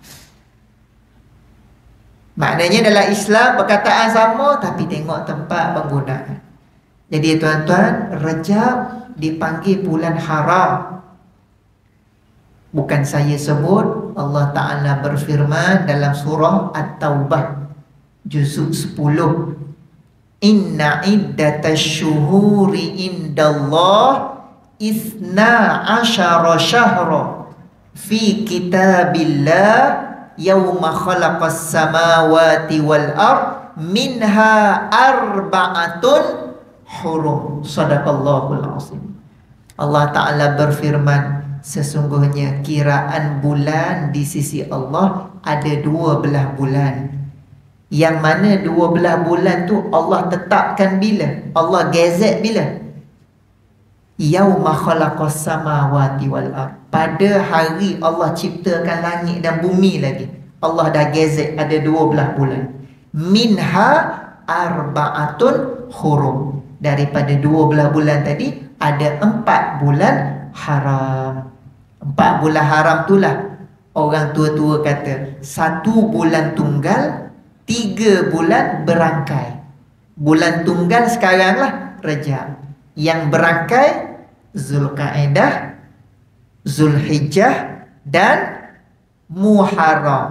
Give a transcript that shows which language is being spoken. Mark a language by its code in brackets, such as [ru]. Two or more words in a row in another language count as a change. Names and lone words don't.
[ms] Maknanya dalam Islam perkataan sama, tapi tengok tempat penggunaan. Jadi tuan-tuan, Rejab dipanggil bulan haram. Bukan saya sebut. Allah Ta'ala berfirman dalam surah At-Taubah juzuk 10. [ar] إن عدة الشهور عند الله اثنا عشر شهرا في كتاب الله يوم خلق السماوات والأرض منها أربعة حرم. صدق الله العظيم. [ms] Allah Ta'ala berfirman, sesungguhnya kiraan bulan di sisi Allah ada 12 bulan. Yang mana 12 bulan tu Allah tetapkan bila? Allah gazet bila? [ar] يوم خلق السماوات والأرض. [ms] Pada hari Allah ciptakan langit dan bumi lagi. Allah dah gazet ada 12 bulan. [ar] منها أربعة حرم. [ms] Daripada 12 bulan tadi ada 4 bulan haram. 4 bulan haram itulah orang tua-tua kata 1 bulan tunggal, 3 bulan berangkai. Bulan tunggal sekarang lah Rejab. Yang berangkai Zulqa'edah, Zulhijjah dan Muharram.